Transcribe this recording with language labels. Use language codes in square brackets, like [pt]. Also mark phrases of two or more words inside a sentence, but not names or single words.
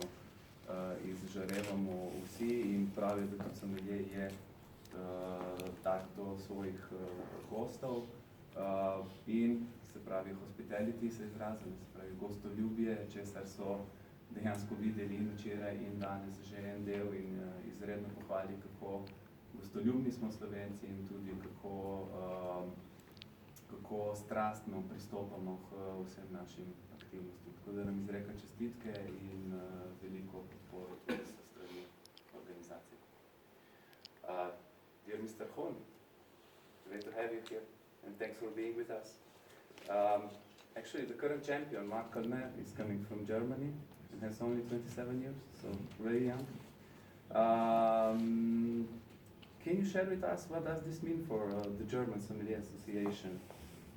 [sl] izžarevamo vsi in pravi, da tudi sommelier je tak do svojih gostov in se pravi, hospitality se izrazili, se pravi, gostoljubje, česar so dejansko videli in včeraj in danes že en del in izredno pohvali, kako gostoljubni smo Slovenci in tudi kako strastno pristopamo k vsem našim aktivnostim. Tako da nam izreka čestitke in veliko podporo tudi sa strani organizacije. [en] Dear Mr. Hohn, great to have you here and thanks for being with us. Actually, the current champion, Marc Kalmer, is coming from Germany and has only 27 years, so very young. Can you share with us what does this mean for the German Sommelier Association?